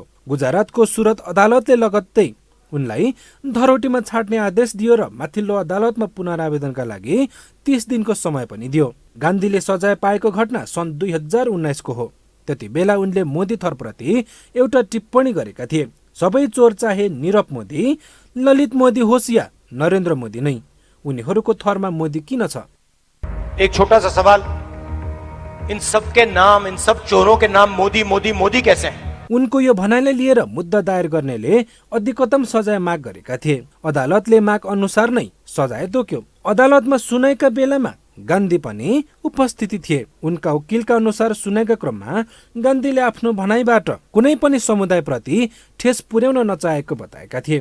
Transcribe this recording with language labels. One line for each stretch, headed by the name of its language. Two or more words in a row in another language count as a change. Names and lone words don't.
Nepali: गुजरातको सुरत अदालतले लगत्तै उनलाई धरोटीमा छाड्ने आदेश दियो र माथिल्लो अदालतमा पुनरावेदनका लागि 30 दिनको समय पनि दियो। गान्धीले सजाय पाएको घटना सन् 2019 को हो। त्यति बेला उनले मोदी थरप्रति एउटा टिप्पणी गरेका थिए। सबै चोर चाहे नीरव मोदी, ललित मोदी होस् या नरेन्द्र मोदी नै, उनीहरूको थरमा मोदी किन छ?
Hindi: एक छोटा सा सवाल, इन सब के नाम, इन सब चोरों के नाम मोदी मोदी मोदी कैसे हैं?
Nepali: उनको यो भनाइलाई लिएर मुद्दा दायर गर्नेले अधिकतम सजाय माग गरेका थिए। अदालतले माग अनुसार नै सजाय तोक्यो। अदालतमा सुनाइका बेलामा गान्धी पनि उपस्थिति थिए। उनका वकिलका अनुसार सुनाइका क्रममा गान्धीले आफ्नो भनाइबाट कुनै पनि समुदायप्रति ठेस पुर्याउन नचाहेको बताएका थिए।